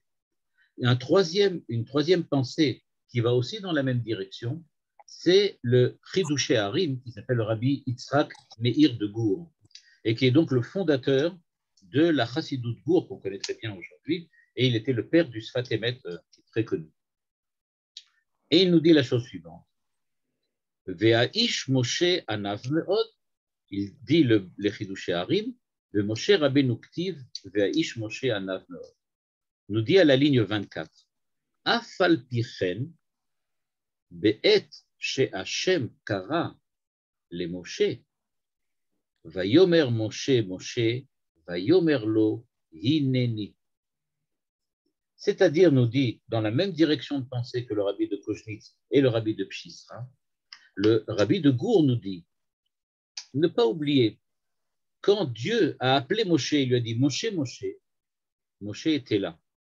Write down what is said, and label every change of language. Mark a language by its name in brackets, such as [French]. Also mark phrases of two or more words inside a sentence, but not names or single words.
[French] Et une troisième pensée qui va aussi dans la même direction, c'est le Chidouché Harim, qui s'appelle le rabbi Yitzhak Meir de Gour, et qui est donc le fondateur de la Chassidut Gour, qu'on connaît très bien aujourd'hui, et il était le père du Sfat Emet, qui est très connu. Et il nous dit la chose suivante. [Hebrew] והאיש משה ענו מאד, [French] il dit le Chidouché Harim, [Hebrew] דמשה רבינו כתיב והאיש משה ענו מאד. [French] Nous dit à la ligne 24, [Hebrew] אף על פי כן בעת שהשם קרא למשה ויאמר משה משה ויאמר לו הנני. [French] C'est-à-dire, nous dit, dans la même direction de pensée que le rabbi de Koznitz et le rabbi de Pshisra, le rabbi de Gour nous dit, ne pas oublier, quand Dieu a appelé Moshe, il lui a dit, Moshe, Moshe, Moshe était là.